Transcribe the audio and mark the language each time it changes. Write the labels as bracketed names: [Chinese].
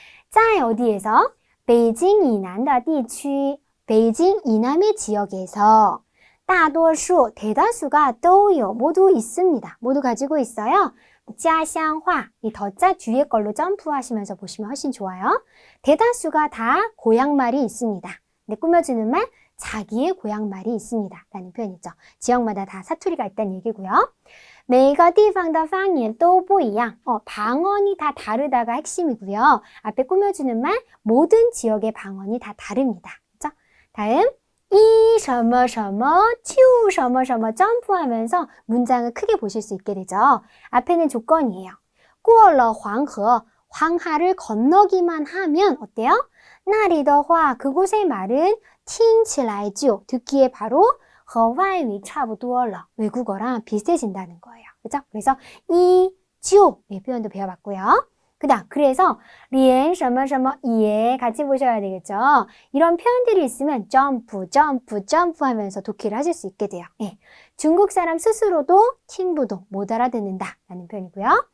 [Korean] 在 어디에서? [Chinese] 北京以南的地区, [Korean] 베이징 이남의 지역에서 大多数, 대다수가 都有, 모두 있습니다. 모두 가지고 있어요. 家乡话, 이 더자 뒤에 걸로 점프하시면서 보시면 훨씬 좋아요. 대다수가 다 고향말이 있습니다. 근데 꾸며주는 말, 자기의 고향말이 있습니다. 라는 표현이죠. 지역마다 다 사투리가 있다는 얘기고요. [Chinese] 每个地方的方言都不一样. [Korean] 방언이 다 다르다가 핵심이고요. 앞에 꾸며주는 말, 모든 지역의 방언이 다 다릅니다. 그렇죠? 다음, 一什么什么就什么什么 점프하면서 문장을 크게 보실 수 있게 되죠. 앞에는 조건이에요. [Chinese] 过了黄河, [Korean] 황하를 건너기만 하면 어때요? [Chinese] 那里的话, [Korean] 그곳의 말은 [Chinese] 听起来就, [Korean] 듣기에 바로 [Chinese] 和外语差不多了, [Korean] 외국어랑 비슷해진다는 거예요. 그렇죠? 그래서 이죠 이 표현도 배워봤고요. 그다음 그래서 连什么什么也 같이 보셔야 되겠죠. 이런 표현들이 있으면 점프, 점프, 점프 하면서 독해를 하실 수 있게 돼요. 예. 중국 사람 스스로도 팅부도 못 알아듣는다 라는 표현이고요.